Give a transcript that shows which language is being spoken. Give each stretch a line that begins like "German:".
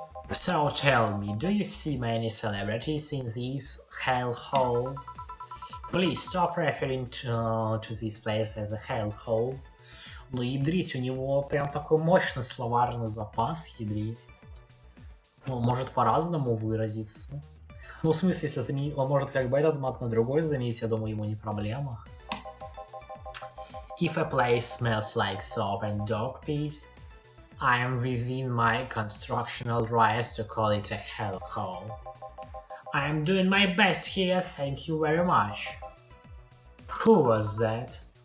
English: So tell me, do you see many celebrities in this hellhole? Please stop referring to this place as a hellhole.
Russian: Ну ядрить, у него прям такой мощный словарный запас, ядрить. Он может по-разному выразиться. Ну в смысле, если заменить, он может как бы этот мат на другой заменить, я думаю, ему не проблема.
English: If a place smells like soap and dog piss, I am within my constitutional rights to call it a hellhole. I am doing my best here, thank you very much. Who was that?